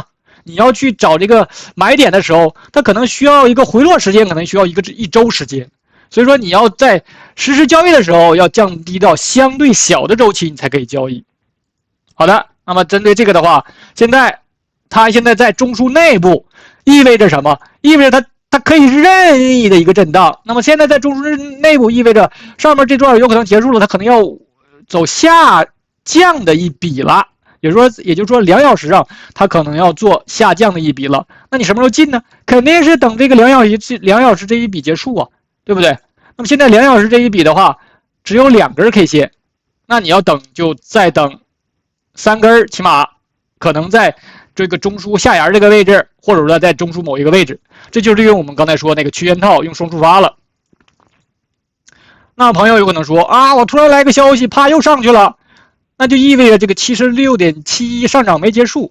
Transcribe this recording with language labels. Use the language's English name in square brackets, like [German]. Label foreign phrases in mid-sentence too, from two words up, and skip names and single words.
[Chinese] 你要去找這個買點的時候，它可能需要一個回落時間，可能需要一周時間。所以說你要在實時交易的時候要降低到相对小的周期，你才可以交易。好的，那麼針對這個的話，它現在在中樞內部，意味着什麼？意味着它可以是任意的一個震盪。那麼現在在中樞內部意味着上面這段有可能結束了，它可能要走下降的一筆了。也就是說2小時上它可能要做下降的一筆了。那你什麼時候進呢？肯定是等這個2小時這一筆結束啊，对不对？那麼现在2小時這一筆的話，只有2根 K 線，那你要等就再等3根，起碼可能在這個中枢下沿這個位置，或者說在中樞某一個位置，這就是利用我們剛才說那個区間套用雙觸發了。那朋友有可能說啊，我突然來個消息，啪又上去了，那就意味着這個 76.71 上漲沒結束。